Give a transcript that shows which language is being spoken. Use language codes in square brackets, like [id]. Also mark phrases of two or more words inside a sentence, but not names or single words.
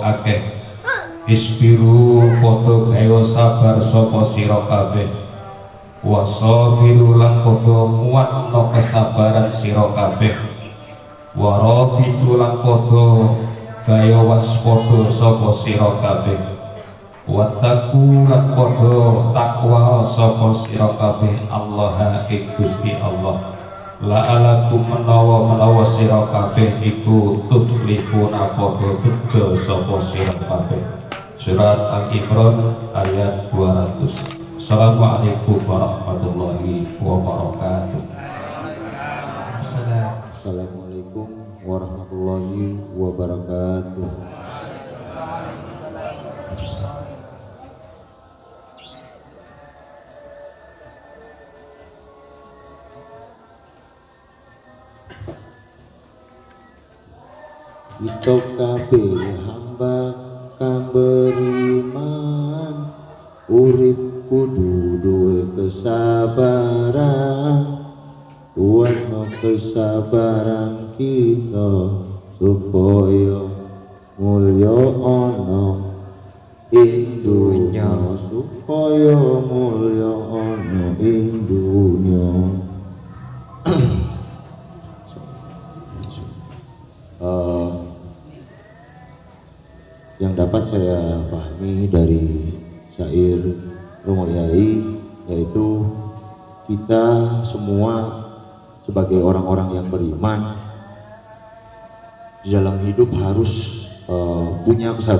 [jv] akeh, isbiru padha gawe sabar sapa sira kabeh, wasabiru lan padha nguatno kesabaran sira kabeh, warabitu lan padha gawe waspada sapa sira kabeh, wattaqu lan padha takwa sapa sira kabeh Allah ing Gusti Allah. La'alakum menawa sira kabeh iku tuflihuna padha bejo sapa sira kabeh. [id] Surat Al-Imran ayat 200. [ar] السلام عليكم ورحمة الله وبركاته. السلام عليكم ورحمة الله وبركاته. [jv] Kita kabeh hamba kang beriman, urip kudu duwe kesabaran, kuatno kesabaran kita supaya mulya ana ing dunya, supaya mulya ana ing dunya. [id] Yang dapat saya pahami dari syair Romo Yai, yaitu kita semua sebagai orang-orang yang beriman di dalam hidup harus punya